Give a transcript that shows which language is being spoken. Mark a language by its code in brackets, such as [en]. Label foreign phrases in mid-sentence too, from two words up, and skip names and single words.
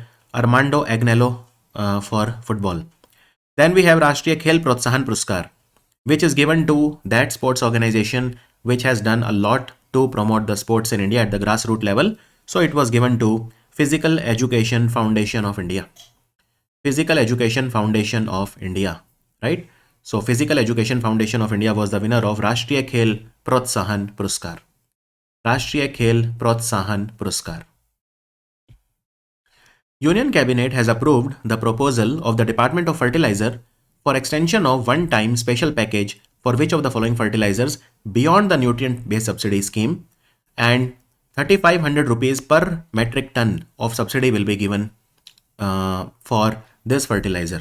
[en] Armando Agnello for football. Then we have Rashtriya Khel Protsahan Puruskar, which is given to that sports organization which has done a lot to promote the sports in India at the grassroots level. So it was given to Physical Education Foundation of India. Physical Education Foundation of India, right? So Physical Education Foundation of India was the winner of Rashtriya Khel Protsahan Puruskar. Rashtriya Khel Protsahan Puruskar. Union Cabinet has approved the proposal of the Department of Fertilizer for extension of one-time special package for which of the following fertilizers beyond the nutrient-based subsidy scheme, and 3,500 rupees per metric ton of subsidy will be given for this fertilizer.